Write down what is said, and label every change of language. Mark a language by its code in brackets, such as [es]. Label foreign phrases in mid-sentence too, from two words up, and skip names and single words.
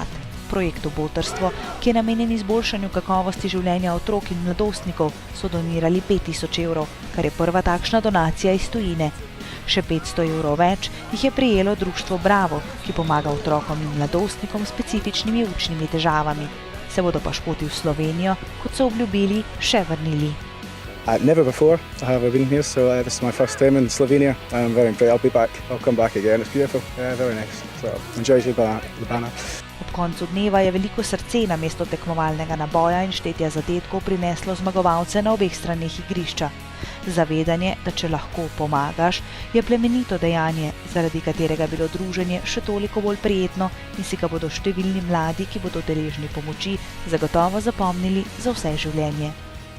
[sl] Projektu Botrstvo, ki je namenjen izboljšanju kakovosti življenja otrok in mladostnikov, so donirali 5000 evrov, kar je prva takšna donacija iz tujine. Še 500 evrov več jih je prejelo društvo Bravo, ki pomaga otrokom in mladostnikom s specifičnimi učnimi težavami. Se bodo pa Škoti v Slovenijo, kot so obljubili, še vrnili. [en] Never before have I been here, so this is my first time in Slovenia. I'm very impressed. I'll be back. I'll come back again. It's beautiful. Yeah, very nice. So enjoy Ljubljana. [sl] Ob koncu dneva je veliko srce namesto tekmovalnega naboja in štetja zadetkov prineslo zmagovalce na obeh straneh igrišča. Zavedanje, da če lahko pomagaš, je plemenito dejanje, zaradi katerega je bilo druženje še toliko bolj prijetno in si ga bodo številni mladi, ki bodo deležni pomoči, zagotovo zapomnili za vse življenje.